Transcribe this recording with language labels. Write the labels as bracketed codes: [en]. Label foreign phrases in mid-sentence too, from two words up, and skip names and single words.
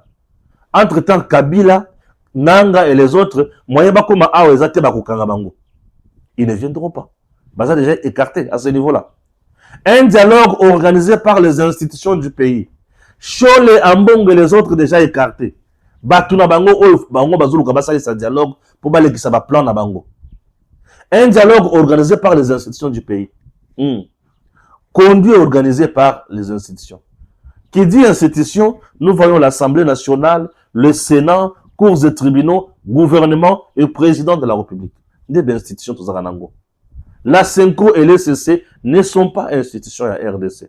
[fr] Entre-temps, Kabila, Nanga et les autres, ils ne viendront pas. Ça déjà écarté à ce niveau-là. Un dialogue organisé par les institutions du pays. Chole, Ambong et les autres déjà écartés. [ln] Batu na bango oyo bango bazoluka basalisa [fr] dialogue pour [ln] balekisa ba plan na bango. [fr] Un dialogue organisé par les institutions du pays. Conduit et organisé par les institutions. Qui dit institution, nous voyons l'Assemblée nationale, le Sénat, cours et tribunaux, gouvernement et président de la République. Des institutions tous à Nango. La CENCO et l'ECC ne sont pas institutions à RDC.